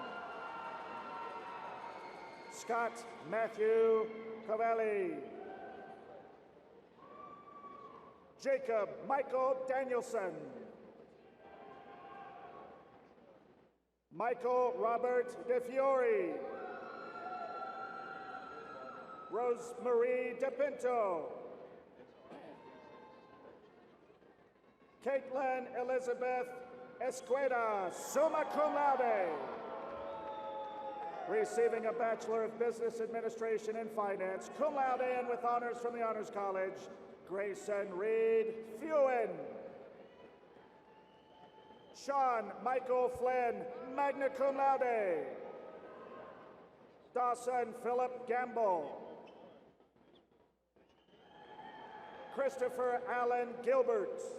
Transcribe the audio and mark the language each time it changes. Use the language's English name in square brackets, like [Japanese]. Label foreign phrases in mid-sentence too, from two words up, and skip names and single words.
[English] Scott Matthew Cavalli, Jacob Michael Danielson, Michael Robert DeFiore, Rosemarie DePinto, Caitlin Elizabeth Esqueda, [Latin] summa cum laude. [English] Receiving a Bachelor of Business Administration in Finance, [Latin] cum laude [English] and with honors from the Honors College, Grayson Reed Fewen. Sean Michael Flynn, [Latin] magna cum laude. [English] Dawson Philip Gamble. Christopher Allen Gilbert.